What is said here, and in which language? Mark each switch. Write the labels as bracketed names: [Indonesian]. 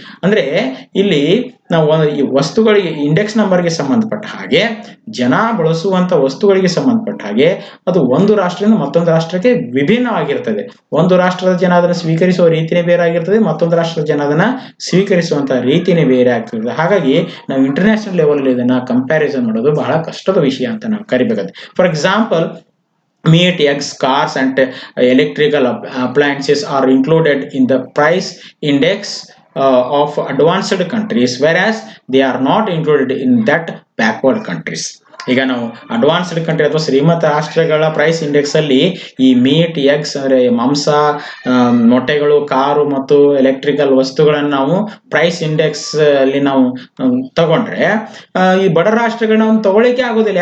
[Kannada] ಅಂದ್ರೆ ಇಲ್ಲಿ ನಾವು ಈ ವಸ್ತುಗಳಿಗೆ ಇಂಡೆಕ್ಸ್ ನಂಬರ್ಗೆ ಸಂಬಂಧಪಟ್ಟ ಹಾಗೆ, ಜನ ಬಳಸುವಂತ ವಸ್ತುಗಳಿಗೆ ಸಂಬಂಧಪಟ್ಟ ಹಾಗೆ ಅದು ಒಂದು ರಾಷ್ಟ್ರದಿಂದ ಮತ್ತೊಂದು ರಾಷ್ಟ್ರಕ್ಕೆ ವಿಭಿನ್ನವಾಗಿರ್ತದೆ. ಒಂದು ರಾಷ್ಟ್ರದ ಜನ ಅದನ್ನು ಸ್ವೀಕರಿಸುವ ರೀತಿನೇ ಬೇರೆ ಆಗಿರ್ತದೆ, ಮತ್ತೊಂದು ರಾಷ್ಟ್ರದ ಜನ ಅದನ್ನ ಸ್ವೀಕರಿಸುವಂತ ರೀತಿನೇ ಬೇರೆ ಆಗ್ತದೆ. ಹಾಗಾಗಿ ನಾವು ಇಂಟರ್ನ್ಯಾಷನಲ್ ಲೆವೆಲ್ ಇದನ್ನ ಕಂಪ್ಯಾರಿಸನ್ ಮಾಡೋದು ಬಹಳ ಕಷ್ಟದ ವಿಷಯ ಅಂತ ನಾವು ಕರಿಬೇಕಾಗುತ್ತೆ. [English] For example, meat, eggs, cars and electrical appliances are included in the price index of advanced countries, whereas they are not included in that backward countries. [Kannada] ಈಗ ನಾವು ಅಡ್ವಾನ್ಸ್ಡ್ ಕಂಟ್ರಿ ಅಥವಾ ಶ್ರೀಮಂತ ರಾಷ್ಟ್ರಗಳ ಪ್ರೈಸ್ ಇಂಡೆಕ್ಸ್ ಅಲ್ಲಿ ಈ ಮೀಟ್, ಎಗ್ಸ್ ಅಂದ್ರೆ ಮಾಂಸ, ಮೊಟ್ಟೆಗಳು, ಕಾರು ಮತ್ತು ಎಲೆಕ್ಟ್ರಿಕಲ್ ವಸ್ತುಗಳನ್ನು ನಾವು ಪ್ರೈಸ್ ಇಂಡೆಕ್ಸ್ ಅಲ್ಲಿ ನಾವು ತಗೊಂಡ್ರೆ ಈ ಬಡ ರಾಷ್ಟ್ರಗಳನ್ನ ನಾವು ತಗೊಳಿಕ್ಕೆ ಆಗೋದಿಲ್ಲ.